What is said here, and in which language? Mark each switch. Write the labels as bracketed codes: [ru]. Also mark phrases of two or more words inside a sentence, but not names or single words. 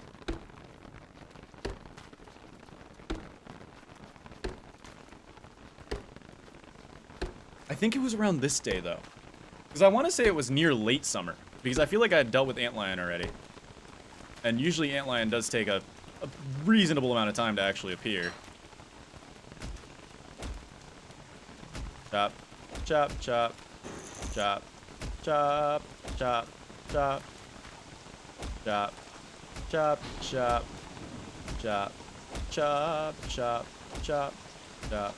[en] I think it was around this day though, because I want to say it was near late summer, because I feel like I had dealt with antlion already, and usually antlion does take a reasonable amount of time to actually appear. Chop, chop, chop, chop, chop, chop, chop. Chop, chop, chop, chop, chop, chop, chop, chop.